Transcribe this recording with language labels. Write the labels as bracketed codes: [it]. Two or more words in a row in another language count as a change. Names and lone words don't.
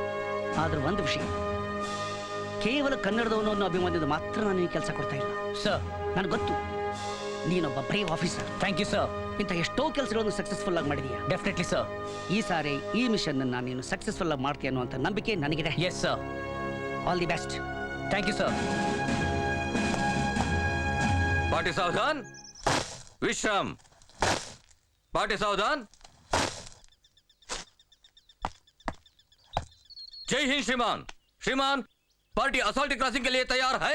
[kn] ಆದ್ರೆ ಒಂದು ವಿಷಯ, ಕೇವಲ ಕನ್ನಡದವನು ಅನ್ನೋ ಅಭಿಮಾನದಿಂದ ಮಾತ್ರ ನಾನು ಈ ಕೆಲಸ ಕೊಡ್ತಾ ಇಲ್ಲ. ಸರ್, ನನಗೆ ಗೊತ್ತು ನೀನೊಬ್ಬ [en] brave officer. thank you sir. [kn] ಇಂಥ ಎಷ್ಟೋ ಕೆಲಸಗಳನ್ನು ಸಕ್ಸಸ್ಫುಲ್ ಆಗಿ ಮಾಡಿದೀಯಾ. [en] definitely sir. [kn] ಈ ಸಾರಿ ಈ ಮಿಷನ್ ಅನ್ನ ನೀನು ಸಕ್ಸಸ್ಫುಲ್ ಆಗಿ ಮಾಡ್ತೀಯ ಅನ್ನುವಂಥ ನಂಬಿಕೆ ನನಗಿದೆ. [en] yes sir. all the best. thank you sir. [hi] पार्टी सावधान. विश्राम. पार्टी सावधान. जय हिंद श्रीमान. श्रीमान, पार्टी [en] assault crossing [hi] के लिए तैयार है.